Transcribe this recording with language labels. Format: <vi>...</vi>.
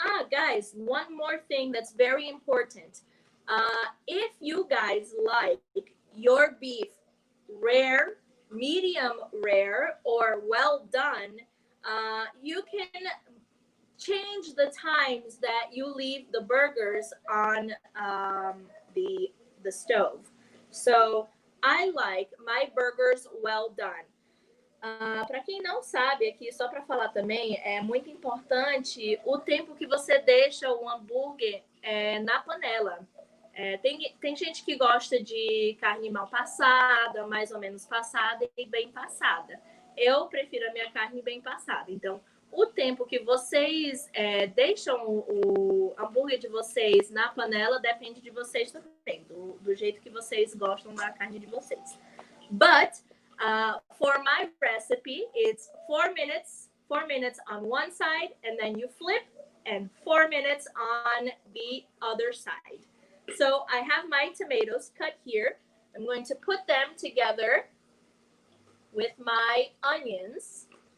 <en>Guys, one more thing that's very important. If you guys like your beef rare, medium rare, or well done, you can change the times that you leave the burgers on the stove. So I like my burgers well done.</en> <pt>Para quem não sabe, aqui só para falar também, é muito importante o tempo que você deixa o hambúrguer na panela. Tem gente que gosta de carne mal passada, mais ou menos passada e bem passada. Eu prefiro a minha carne bem passada. Então, o tempo que vocês deixam o hambúrguer de vocês na panela depende de vocês também, do jeito que vocês gostam da carne de vocês.</pt> <en>But for my recipe, it's 4 minutes on one side, and then you flip, and 4 minutes on the other side. So I have my tomatoes cut here. I'm going to put them together with my onions.</en>